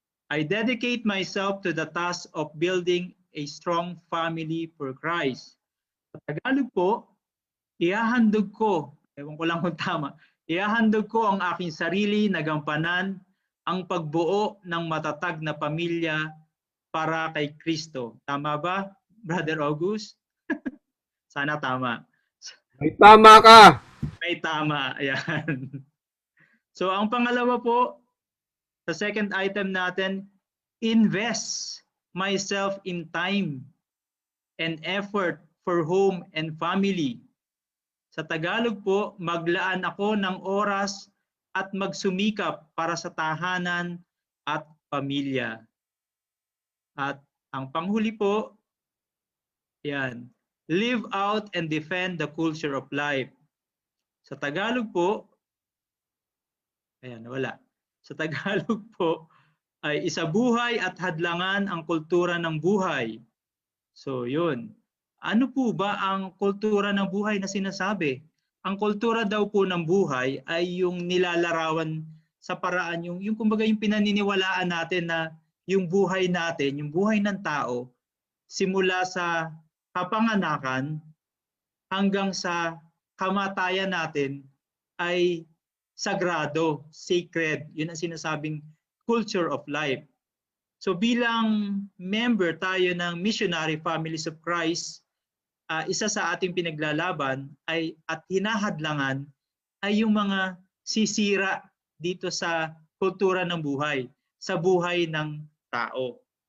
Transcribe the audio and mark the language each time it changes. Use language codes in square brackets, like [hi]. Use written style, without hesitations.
[en] I dedicate myself to the task of building a strong family for Christ. [tl] Sa Tagalog po, ihahandog ko, ewan ko lang kung tama, ihahandog ko ang aking sarili na gampanan ang pagbuo ng matatag na pamilya para kay Kristo. Tama ba, Brother August? Sana tama. May tama ka. May tama. Ayan. So ang pangalawa po, sa second item natin, [en] invest myself in time and effort for home and family. [tl] Sa Tagalog po, maglaan ako ng oras at magsumikap para sa tahanan at pamilya. At ang panghuli po, yan, [en] live out and defend the culture of life. [tl] Sa Tagalog po, ayan, wala. Sa Tagalog po, ay isabuhay at hadlangan ang kultura ng buhay. So yun. Ano po ba ang kultura ng buhay na sinasabi? Ang kultura daw po ng buhay ay yung nilalarawan sa paraan, yung kumbaga yung pinaniniwalaan natin na yung buhay natin, yung buhay ng tao, simula sa kapanganakan hanggang sa kamatayan natin ay sagrado, sacred. Yun ang sinasabing culture of life. So bilang member tayo ng Missionary Families of Christ, isa sa ating pinaglalaban ay at hinahadlangan ay yung mga sisira dito sa kultura ng buhay, sa buhay ng tao.